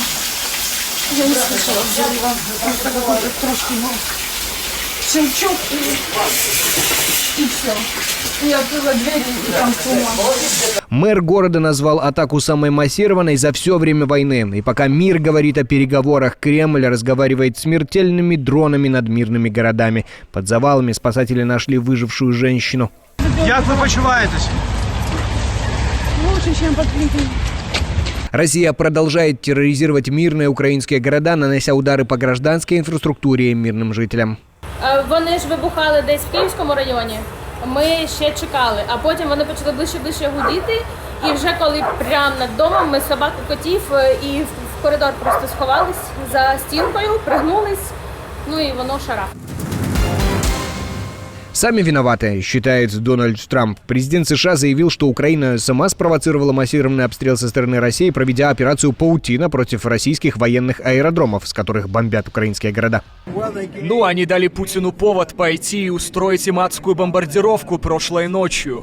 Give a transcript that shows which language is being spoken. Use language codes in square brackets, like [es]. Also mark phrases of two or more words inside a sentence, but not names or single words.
[ru] Я не слышала взрыва, просто какой-то трошки щелчок и все. Я открыла дверь и там сумма. Мэр города назвал атаку самой массированной за все время войны. И пока мир говорит о переговорах, Кремль разговаривает смертельными дронами над мирными городами. Под завалами спасатели нашли выжившую женщину. [uk] Як ви почуваєтесь? [ru] Лучше, чем под Киевом. Россия продолжает терроризировать мирные украинские города, нанося удары по гражданской инфраструктуре и мирным жителям. [uk] Вони ж вибухали десь в Київському районі. Ми ще чекали, а потім вони почали ближче гудіти. І вже коли прямо над домом ми собак і котів і в коридор просто сховались за стінкою, пригнулись, ну і воно шарах. [ru] Сами виноваты, считает Дональд Трамп. Президент США заявил, что Украина сама спровоцировала массированный обстрел со стороны России, проведя операцию «Паутина» против российских военных аэродромов, с которых бомбят украинские города. Ну, они дали Путину повод пойти и устроить им адскую бомбардировку прошлой ночью.